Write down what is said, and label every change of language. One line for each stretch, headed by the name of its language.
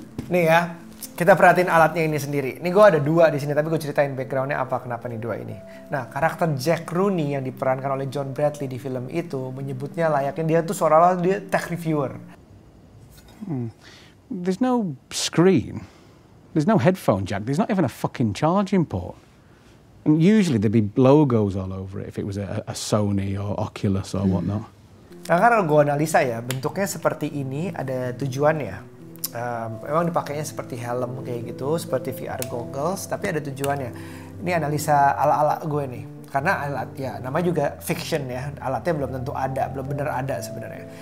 Indonesian: Nih ya, kita perhatiin alatnya ini sendiri. Ini gue ada 2 di sini, tapi gue ceritain backgroundnya apa, kenapa nih 2 ini. Nah, karakter Jack Rooney yang diperankan oleh John Bradley di film itu menyebutnya layaknya dia tuh seolah-olah dia tech reviewer.
English: There's no screen. There's no headphone jack. There's not even a fucking charging port. And usually there'd be logos all over it if it was a Sony or Oculus or whatnot.
Indonesian: Nah, karena gue analisa ya, bentuknya seperti ini ada tujuannya. Memang dipakainya seperti helm kayak gitu, seperti VR goggles, tapi ada tujuannya. Ini analisa ala-ala gue nih. Karena alat ya, namanya juga fiction ya, alatnya belum tentu ada, belum benar ada sebenarnya.